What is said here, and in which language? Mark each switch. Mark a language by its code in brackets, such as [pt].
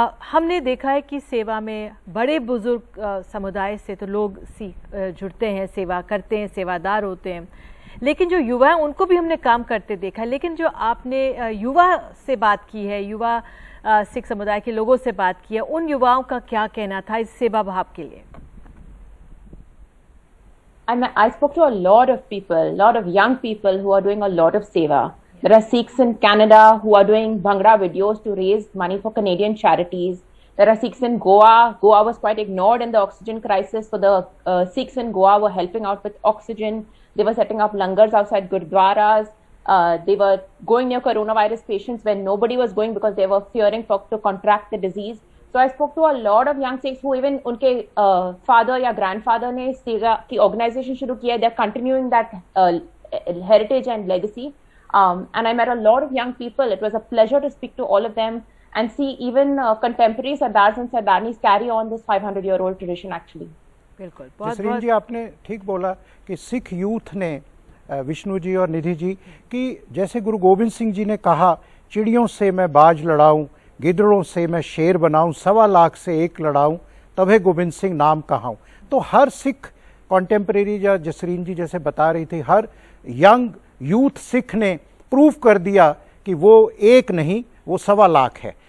[hi] हमने देखा है कि सेवा में बड़े बुजुर्ग समुदाय से तो लोग जुड़ते हैं, सेवा करते हैं, सेवादार होते हैं, लेकिन जो युवा हैं उनको भी हमने काम करते देखा है। लेकिन जो आपने युवा से बात की है, युवा सिख समुदाय के लोगों से बात की है, उन युवाओं का क्या कहना था इस सेवा भाव के लिए? [en] I spoke to a lot of people, lot of young people who are doing a lot of seva. There are Sikhs in Canada who are doing Bhangra videos to raise money for Canadian charities. There are Sikhs in Goa. Goa was quite ignored in the oxygen crisis. So the Sikhs in Goa were helping out with oxygen. They were setting up langars outside gurdwaras. They were going near coronavirus patients when nobody was going because they were fearing to contract the disease. So I spoke to a lot of young Sikhs who even [hi] उनके [en] father [hi] या [en] grandfather [hi] ने सेवा की [en] organization [hi] शुरू किया. [en] They're continuing that heritage and legacy. And I met a lot of young people. It was a pleasure to speak to all of them and see even contemporary Sardars and Sardanis carry on this 500-year-old tradition actually. [hi] बिल्कुल, जसरीन जी आपने ठीक बोला कि Sikh youth ने विष्णु जी और निधि जी कि जैसे गुरु गोविंद सिंह जी ने कहा, चिड़ियों से मैं बाज लड़ाऊं, गिदड़ों से मैं शेर बनाऊं, 1.25 लाख से एक लड़ाऊं, तबे गोविंद सिंह नाम कहाऊं। तो हर सिख कॉन्टेम्परेरी या जसरीन जी जैसे बता रही थी, हर यंग यूथ सिख ने प्रूव कर दिया कि वो एक नहीं, वो 1.25 लाख है।